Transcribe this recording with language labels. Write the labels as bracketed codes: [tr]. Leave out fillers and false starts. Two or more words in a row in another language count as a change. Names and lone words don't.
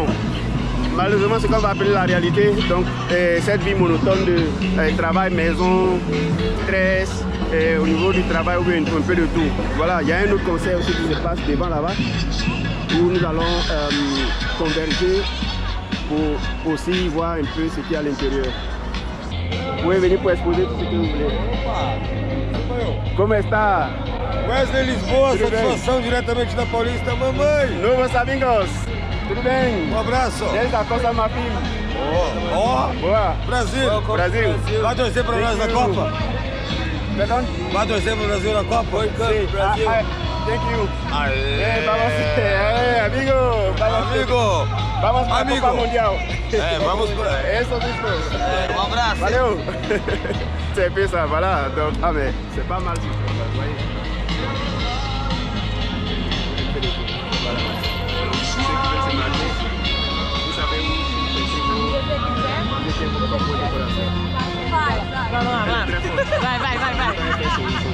[fr] Bon, malheureusement, ce qu'on va appeler la réalité. Donc, cette vie monotone de travail, maison, stress, au niveau du travail, un peu de tout. Voilà, il y a un autre concert aussi qui se passe devant là-bas, où nous allons converger pour aussi voir un peu ce qu'il y a à l'intérieur. Vous pouvez venir pour exposer tout ce que vous voulez. [pt] Como está? Wesley Lisboa, satisfação diretamente da Paulista, mamãe. Novos amigos, tudo bem? Abraço. Desde a Costa Marfim. Boa. Brasil. Brasil. Vai torcer para nós na Copa? Perdão? Vai torcer para o Brasil na Copa? Sim. Brasil. [en] Thank you. [pt] Aê. Amigo. Amigo. Vamos para a Copa Mundial. Vamos por aí. Isso, isso. Abraço. Valeu. [fr] C'est un peu ça, voilà. Donc, mais c'est pas mal. Vous voyez. Voilà. Ceux qui veulent se marier, vous savez où mettez vos propres décorations. [pt] Vai.